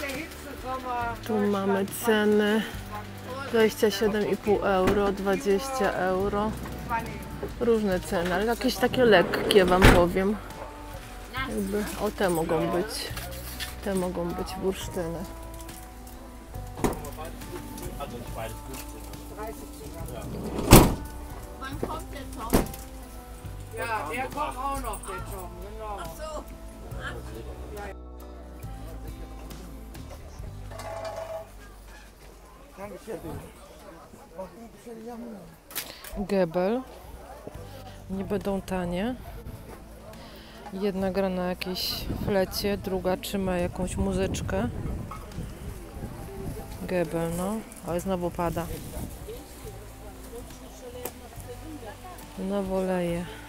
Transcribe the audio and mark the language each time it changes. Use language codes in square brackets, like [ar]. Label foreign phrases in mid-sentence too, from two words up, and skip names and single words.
[pl] Tu mamy ceny 27,5 euro, 20 euro. Różne ceny, ale jakieś takie lekkie wam powiem. Jakby, o, te mogą być. Te mogą być bursztyny. [de] Ja, der kommt auch noch, der Tom, genau. Ach so. Gebel. [pl] Nie będą tanie. Jedna gra na jakiejś flecie, druga trzyma jakąś muzyczkę. Gebel, no. Ale znowu pada. Znowu leje.